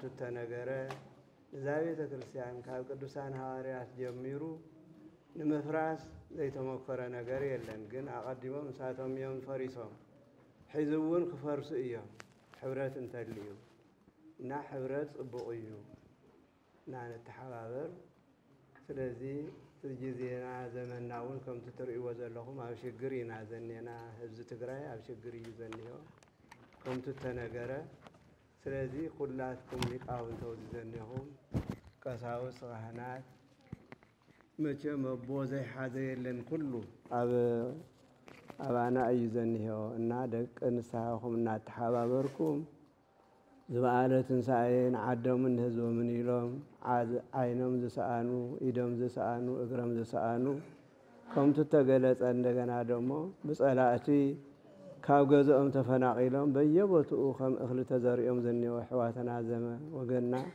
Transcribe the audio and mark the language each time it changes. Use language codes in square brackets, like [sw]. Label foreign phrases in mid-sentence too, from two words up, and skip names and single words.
[ti] ተነገረ እዛ ቤተ ክርስቲያን ካብ ቅዱሳን ሐዋርያት ጀሚሩ ንምፍራስ ዘይተሞከረ ነገር የለን ግን አቀዲሞም ንሳቶም እዮም ፈሪሶም ሕዝውን ክፈርሱ እዮም ሕብረት እንተልዩ እና ሕብረት ጽቡቕ እዩ እና ንተሓባበር ስለዚህ ጊዜና ዘመናውን ከምቱ ትርእይዎ ዘለኹም ኣብ ሽግር ኢና ዘኔና ህዝቢ ትግራይ ኣብ ሽግር እዩ ዘኒሆ ከምቱ ተነገረ ስለዚህ ሁላችሁም ሊቃውንት ዘኒኹም ቀሳውስት ካህናት መቼም አቦ ዘይሓዘ የለን ኩሉ አባና እዩ ዘኒሆ እና ደቅ ንስሓኹም እናተሓባበርኩም ዝበዓለ ትንሣኤን ዓዶምን ህዝቦምን ኢሎም ዓይኖም ዝሰኣኑ ኢዶም ዝሰኣኑ እግሮም ዝሰኣኑ ከምቱ ተገለጸ እንደገና ደሞ ብጸላእቲ ካብ ገዝኦም ተፈናቂሎም በየቦትኡ ከም እኽሊ ተዘሪኦም ዘኒሆ ኣሕዋትና ዘመ ወገና